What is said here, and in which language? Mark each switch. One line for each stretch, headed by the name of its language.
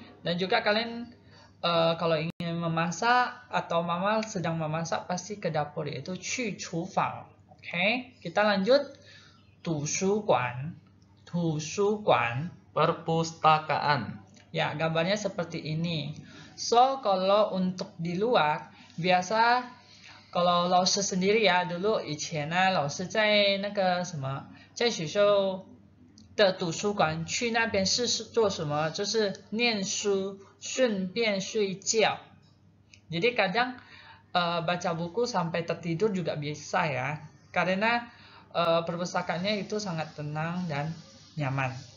Indonesian: Dan juga kalian kalau ingin memasak atau mama sedang memasak pasti ke dapur, yaitu
Chinese: 去厨房.
Indonesian: Oke, kita lanjut. 图书馆，图书馆. Perpustakaan. Ya, gambarnya seperti ini. So, kalau untuk di luar, biasa kalau 老师 sendiri ya, dulu
Chinese: 以前呢，老师在那个什么，在学校的图书馆去那边是做什么？就是念书，顺便睡觉。
Indonesian: Jadi kadang baca buku sampai tertidur juga bisa ya, karena perpustakaannya itu sangat tenang dan nyaman.